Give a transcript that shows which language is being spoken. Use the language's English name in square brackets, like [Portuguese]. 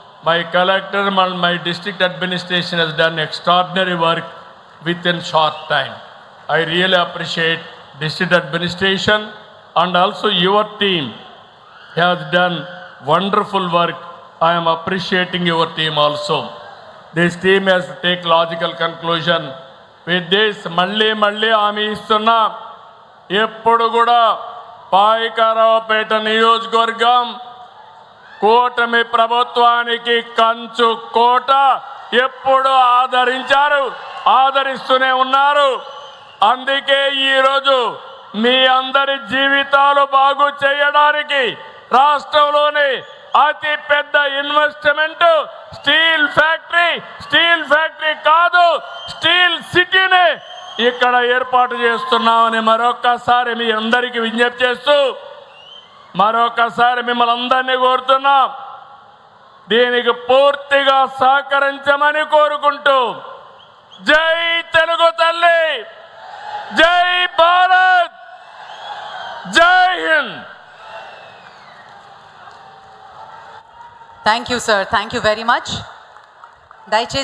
[English] My collector and my district administration has done extraordinary work within short time. I really appreciate district administration, and also your team has done wonderful work. I am appreciating your team also. This team has to take logical conclusion. With this, [Telugu] మళ్ళీ హామీ ఇస్తున్నా, ఎప్పుడు కూడా పాయకారావుపేట నియోజకవర్గం కూటమి ప్రభుత్వానికి కంచు కోట. ఎప్పుడు ఆదరించారు, ఆదరిస్తూనే ఉన్నారు. అందుకే ఈరోజు మీ అందరి జీవితాలు బాగు చేయడానికి రాష్ట్రంలోని అతి పెద్ద ఇన్వెస్ట్మెంట్ స్టీల్ ఫ్యాక్టరీ కాదు, స్టీల్ సిటీని ఇక్కడ ఏర్పాటు చేస్తున్నామని మరొకసారి మీ అందరికీ విజ్ఞప్తి చేస్తూ, మరొకసారి మిమ్మల్ని అందరినీ కోరుతున్నాం, దీనికి పూర్తిగా సహకరించమని కోరుకుంటూ, జై తెలుగు తల్లి, జై భారత్, జై Hind. [English] Thank you, sir. Thank you very much. దయచేసి